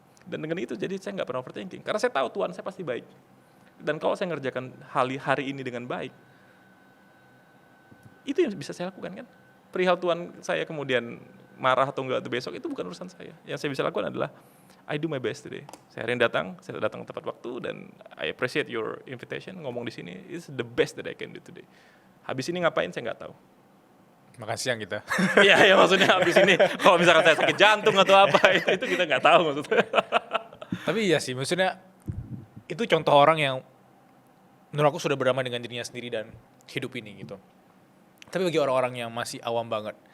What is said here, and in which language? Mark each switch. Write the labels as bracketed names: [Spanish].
[Indonesian] Dan dengan itu jadi saya nggak pernah overthinking. Karena saya tahu Tuhan saya pasti baik. Dan kalau saya ngerjakan hari ini dengan baik, itu yang bisa saya lakukan kan. Perihal Tuhan saya kemudian marah atau enggak itu besok, itu bukan urusan saya. Yang saya bisa lakukan adalah [English] I do my best today. [Indonesian] Saya hari ini saya datang tepat waktu dan [English] I appreciate your invitation. [Indonesian] Ngomong di sini, [English] it's the best that I can do today. [Indonesian] Habis ini ngapain saya nggak tahu. Makan siang kita. Iya maksudnya habis ini kalau misalkan saya sakit jantung atau apa itu kita nggak tahu maksudnya. Tapi iya sih, maksudnya itu contoh orang yang menurut aku sudah berdamai dengan dirinya sendiri dan hidup ini gitu. Tapi bagi orang-orang yang masih awam banget,